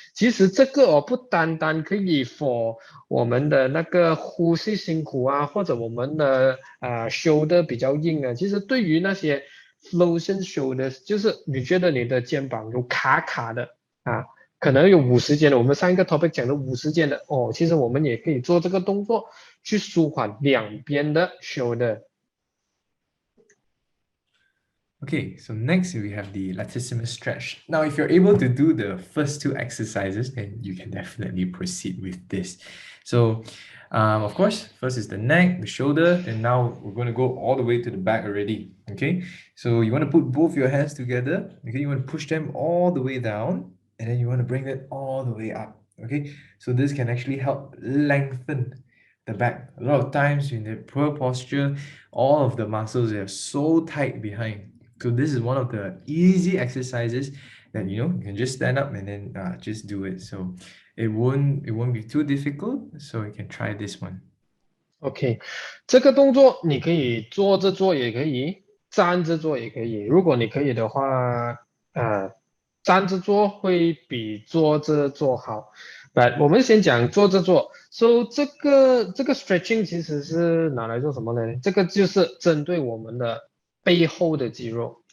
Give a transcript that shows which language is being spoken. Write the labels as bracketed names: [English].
[Chinese] 其实这个不单单可以 for 我们的那个呼吸辛苦啊，或者我们的shoulder 比较硬啊，其实对于那些 frozen shoulders， 就是你觉得你的肩膀有卡卡的可能有50件的，我们上一个 topic 讲的50件的其实我们也可以做这个动作去舒缓两边的 shoulder。 [English] Okay, so next we have the Latissimus Stretch. Now, if you're able to do the first 2 exercises, then you can definitely proceed with this. So, of course, first is the neck, the shoulder, and now we're going to go all the way to the back already. Okay, so you want to put both your hands together. Okay, you want to push them all the way down, and then you want to bring it all the way up. Okay, so this can actually help lengthen the back. A lot of times in the poor posture, all of the muscles are so tight behind. So this is one of the easy exercises that you can just stand up and then just do it. So it won't be too difficult. So you can try this one. [Chinese] OK， 这个动作你可以坐着做也可以，站着做也可以。如果你可以的话，站着做会比坐着做好。我们先讲坐着做。So 这个 stretching 其实是拿来做什么呢？这个就是针对我们的背后的肌肉。